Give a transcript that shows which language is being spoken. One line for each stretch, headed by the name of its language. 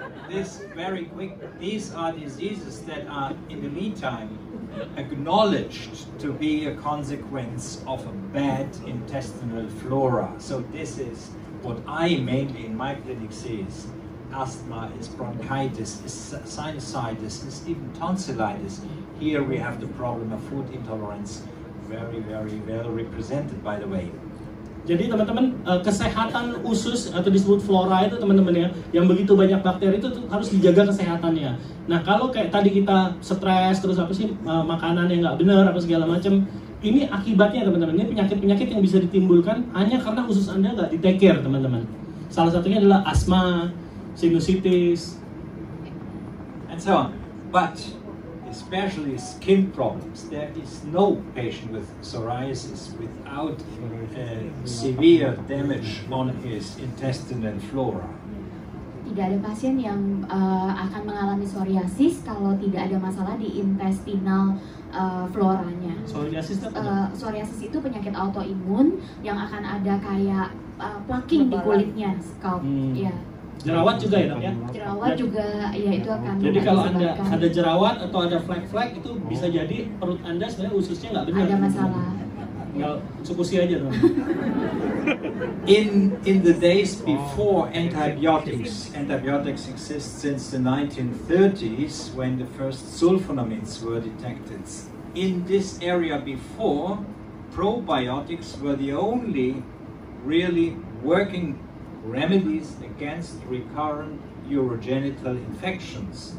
English: This very quick, these are diseases that are in the meantime acknowledged to be a consequence of a bad intestinal flora. So this is what I mainly in my clinic see is asthma, is bronchitis, is sinusitis, is even tonsillitis. Here we have the problem of food intolerance, very, very well represented by the way.
Indonesian: Jadi teman-teman, kesehatan usus atau disebut flora itu teman-teman ya, yang begitu banyak bakteri itu harus dijaga kesehatannya. Nah kalau kayak tadi kita stres terus apa sih makanan yang nggak benar apa segala macam, ini akibatnya teman-teman, ini penyakit-penyakit yang bisa ditimbulkan hanya karena usus Anda nggak di
English: take care
Indonesian: teman-teman. Salah satunya adalah asma, sinusitis,
English: and so on. But especially skin problems, there is no patient with psoriasis without severe damage on his intestinal flora.
Indonesian: Tidak ada pasien yang akan mengalami psoriasis kalau tidak ada masalah di intestinal floranya. Psoriasis itu penyakit autoimun yang akan ada kayak plaking di kulitnya, scalp. Ya. Jerawat juga ya dok ya? Jerawat juga ya itu akan. Jadi kalau Anda ada jerawat atau ada flek-flek itu bisa jadi perut Anda sebenarnya ususnya nggak benar. Ada masalah. Tinggal Utsukushii aja dong.
English: In the days before antibiotics exist since the 1930s when the first sulfonamides were detected. In this area before, probiotics were the only really working remedies against recurrent urogenital infections.